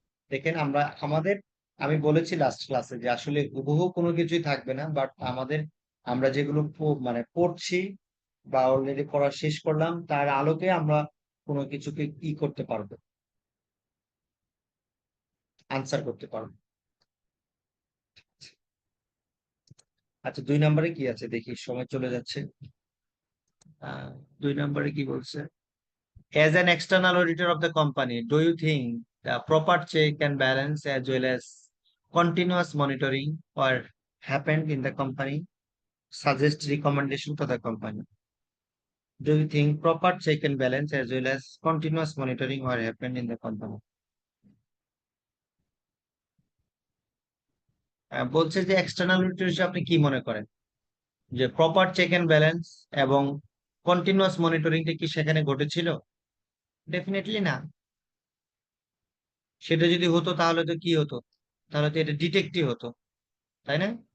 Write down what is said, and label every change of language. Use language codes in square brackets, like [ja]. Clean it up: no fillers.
[bn] দেখেন আমরা আমাদের, আমি বলেছি লাস্ট ক্লাসে যে আসলে হুবহু কোনো কিছুই থাকবে না, বাট আমাদের আমরা যেগুলো মানে পড়ছি বা অলরেডি পড়া শেষ করলাম তার আলোকে আমরা কোনো কিছুকে কি করতে পারবো, আনসার করতে পারবো। আচ্ছা 2 নম্বরে কি আছে দেখি, সময় চলে যাচ্ছে। 2 নম্বরে কি বলছে, [en] as an external auditor of the company, do you think the proper check and balance as well as continuous monitoring or happened in the company? Suggest recommendation to the company. Do you think proper check and balance as well as continuous monitoring or happened in the company? [bn] বলছে যে external auditor হিসেবে আপনি কি মনে করেন যে proper check and balance এবং continuous মনিটরিংটা কি সেখানে ঘটেছিল? ডেফিনেটলি না। সেটা যদি হতো তাহলে তো কি হতো, তাহলে তো এটা ডিটেকটিভ হতো, তাই না?